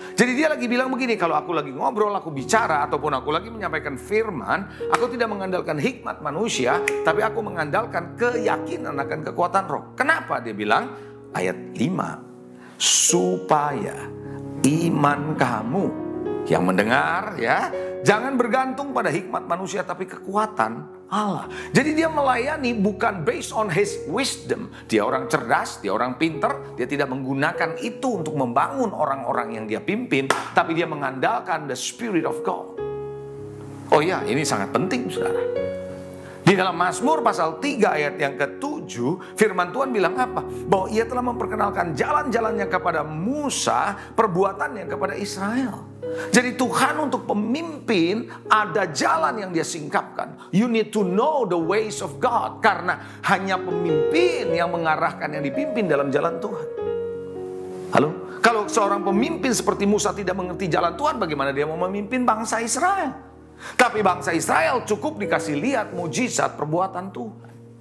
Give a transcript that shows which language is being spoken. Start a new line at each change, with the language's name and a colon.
Indonesian: Jadi dia lagi bilang begini, kalau aku lagi ngobrol, aku bicara, ataupun aku lagi menyampaikan firman, aku tidak mengandalkan hikmat manusia, tapi aku mengandalkan keyakinan akan kekuatan roh. Kenapa dia bilang? Ayat 5, supaya iman kamu yang mendengar ya, jangan bergantung pada hikmat manusia tapi kekuatan Allah. Jadi dia melayani bukan
English: based on his wisdom.
Indonesian: Dia orang cerdas, dia orang pintar, dia tidak menggunakan itu untuk membangun orang-orang yang dia pimpin, tapi dia mengandalkan
English: the Spirit of God.
Indonesian: Oh ya, ini sangat penting saudara. Di dalam Mazmur pasal 3 ayat yang ke-7, firman Tuhan bilang apa? Bahwa ia telah memperkenalkan jalan-jalannya kepada Musa, perbuatannya kepada Israel. Jadi Tuhan untuk pemimpin ada jalan yang dia singkapkan.
English: You need to know the ways of God.
Indonesian: Karena hanya pemimpin yang mengarahkan yang dipimpin dalam jalan Tuhan. Halo? Kalau seorang pemimpin seperti Musa tidak mengerti jalan Tuhan, bagaimana dia mau memimpin bangsa Israel? Tapi bangsa Israel cukup dikasih lihat mujizat perbuatan Tuhan.